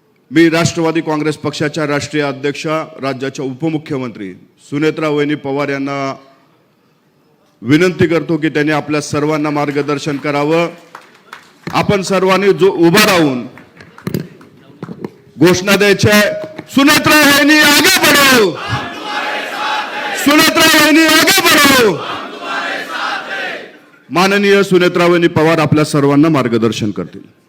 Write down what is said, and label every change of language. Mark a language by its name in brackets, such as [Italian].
[Marathi] मी राष्ट्रवादी काँग्रेस पक्षाच्या राष्ट्रीय अध्यक्षा राज्याच्या उपमुख्यमंत्री सुनेत्रा वहिनी पवार यांना विनंती करतो की त्यांनी आपल्या सर्वांना मार्गदर्शन करावं. आपण सर्वांनी जो उभा राहून घोषणा द्यायच्या. [Hindi] सुनेत्रा वहिनी आगे बढ़ो, सुनेत्रा वहिनी आगे बढ़ो. [Marathi] माननीय सुनेत्रा वहिनी पवार आपल्या सर्वांना मार्गदर्शन करतील.